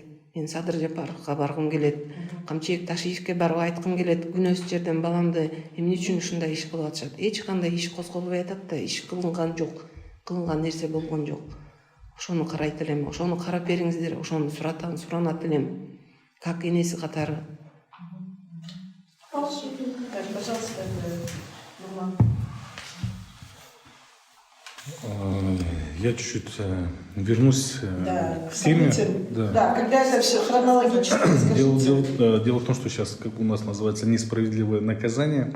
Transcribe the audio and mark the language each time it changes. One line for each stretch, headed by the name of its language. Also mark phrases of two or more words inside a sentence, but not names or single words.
Kyrgyz: Мен Садыр Жапаровго баргым келет. Камчыбек Ташиевке барып айткым келет. Күнөөсү жерден баламды эмне үчүн ушундай иш кылып атышат? Эч кандай иш козголбой атат да, иш кылынган жок. Кылынган нерсе болгон жок. Ошону карайт элем. Ошону карап бериңиздер. Ошону суранат элем. Как энеси катары.
Russian: Пожалуйста, Нурман. Я чуть-чуть вернусь к теме. Да, когда это все хронологически. Дело в том, что сейчас как у нас называется несправедливое наказание.